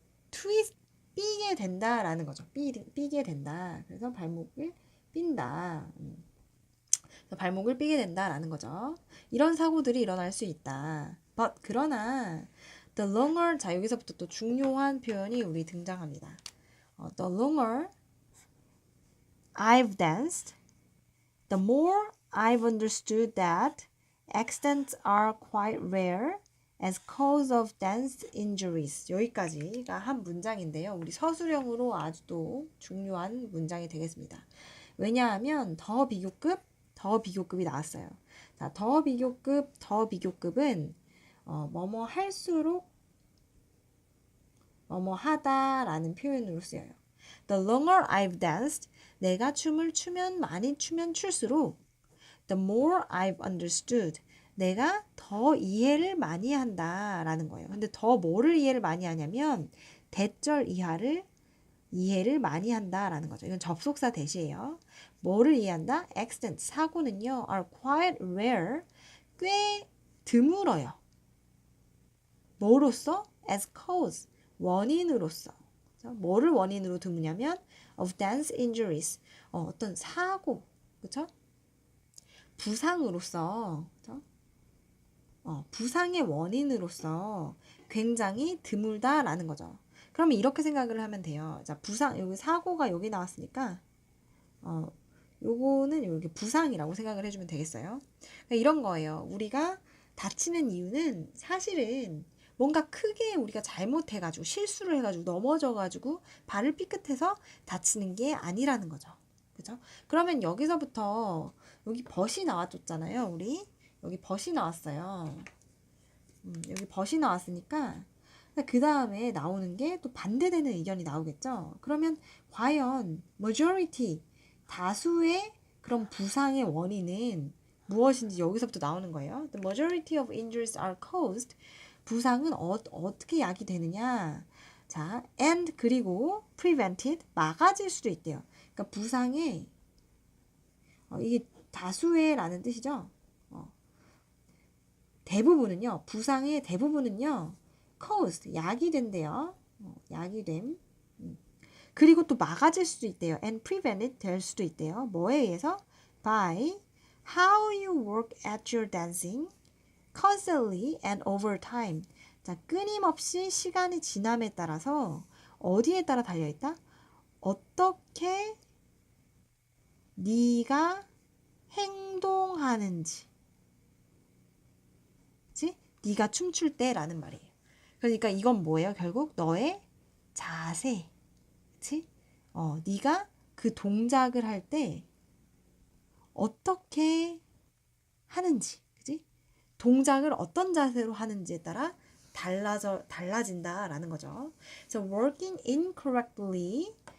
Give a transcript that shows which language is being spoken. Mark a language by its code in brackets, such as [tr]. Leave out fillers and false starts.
[ko] twist 삐게 된다라는 거죠. 삐게 된다. 그래서 발목을 삔다. 그래서 발목을 삐게 된다라는 거죠. 이런 사고들이 일어날 수 있다. But 그러나 [en] the longer [ko] 자 여기서부터 또 중요한 표현이 우리 등장합니다. [en] The longer I've danced, the more I've understood that accidents are quite rare as cause of dance injuries. [ko] 여기까지가 한 문장인데요. 우리 서술형으로 아주 또 중요한 문장이 되겠습니다. 왜냐하면 더 비교급이 나왔어요. 자, 더 비교급은 뭐뭐 할수록 뭐뭐 하다라는 표현으로 쓰여요. [en] The longer I've danced, [ko] 내가 춤을 많이 추면 출수록 [en] the more I've understood, [ko] 내가 더 이해를 많이 한다라는 거예요. 근데 더 뭐를 이해를 많이 하냐면 대절 이해를 많이 한다라는 거죠. 이건 접속사 대시예요. 뭐를 이해한다? [en] accident, [ko] 사고는요 [en] are quite rare, [ko] 꽤 드물어요. 뭐로써? [en] as cause, [ko] 원인으로서. 뭐를 원인으로 드무냐면 [en] of dance injuries, [ko] 어떤 사고, 그렇죠? 부상으로서, 그렇죠? 부상의 원인으로서 굉장히 드물다라는 거죠. 그러면 이렇게 생각을 하면 돼요. 자, 여기 사고가 여기 나왔으니까, 요거는 여기 부상이라고 생각을 해주면 되겠어요. 그러니까 이런 거예요. 우리가 다치는 이유는 사실은 뭔가 크게 우리가 잘못해가지고 실수를 해가지고 넘어져가지고 발을 삐끗해서 다치는 게 아니라는 거죠. 그죠? 그러면 여기서부터 여기 벗이 나와줬잖아요. 우리 여기 벗이 나왔어요. 여기 벗이 나왔으니까 그 다음에 나오는 게 또 반대되는 의견이 나오겠죠. 그러면 과연 majority 다수의 그런 부상의 원인은 무엇인지 여기서부터 나오는 거예요. [en] The majority of injuries are caused. [ko] 부상은 어떻게 야기되느냐. 자, and 그리고 prevented 막아질 수도 있대요. 그러니까 부상의 이게 다수의라는 뜻이죠. 대부분은요. 부상의 대부분은요. caused 야기된대요. 야기됨. 그리고 또 막아질 수도 있대요. [en] and prevented [ko] 될 수도 있대요. 뭐에 의해서? [en] by how you work at your dancing constantly and over time. [ko] 자, 끊임없이 시간이 지남에 따라서 어디에 따라 달려있다? 어떻게 네가 행동하는지. 그치? 네가 춤출 때라는 말이에요. 그러니까 이건 뭐예요? 결국 너의 자세. 그치? 네가 그 동작을 할 때 어떻게 하는지. 그치? 동작을 어떤 자세로 하는지에 따라 달라진다라는 거죠. [en] So working incorrectly.